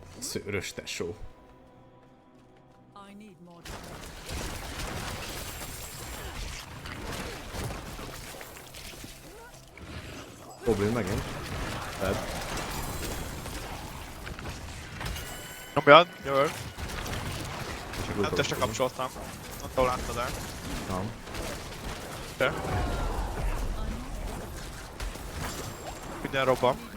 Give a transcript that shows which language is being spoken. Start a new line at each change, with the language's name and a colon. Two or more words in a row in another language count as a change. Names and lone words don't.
Hungarian: Szőrös tesó.
English: I need more time.
Hungarian: Goblin megint. Dead. Nyomjad, jövök. Csak Nem testre kapcsoltam. Nem tudom, láttad el. Nem. De. Minden robban.